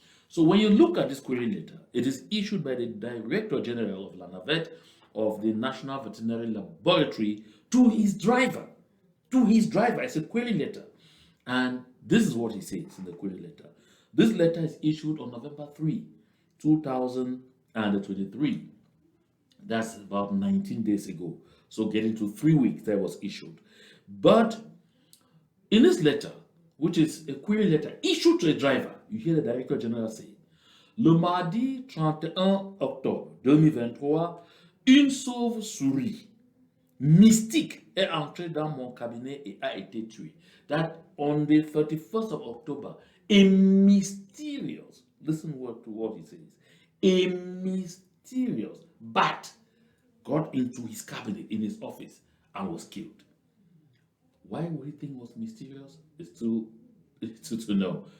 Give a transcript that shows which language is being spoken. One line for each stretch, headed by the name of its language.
English: So when you look at this query letter, it is issued by the Director General of LANAVET of the National Veterinary Laboratory to his driver. To his driver. It's a query letter. And this is what he says in the query letter. This letter is issued on November 3, 2023. That's about 19 days ago. So getting to 3 weeks that was issued. But in this letter, which is a query letter issued to a driver, you hear the Director General say,
French: le mardi 31 octobre 2023, une sauve-souris mystique est entrée dans mon cabinet et a été tuée.
English: That on the 31st of October, a mysterious, listen to what he says, a mysterious bat got into his cabinet in his office and was killed. Why would he think it was mysterious? It's to know.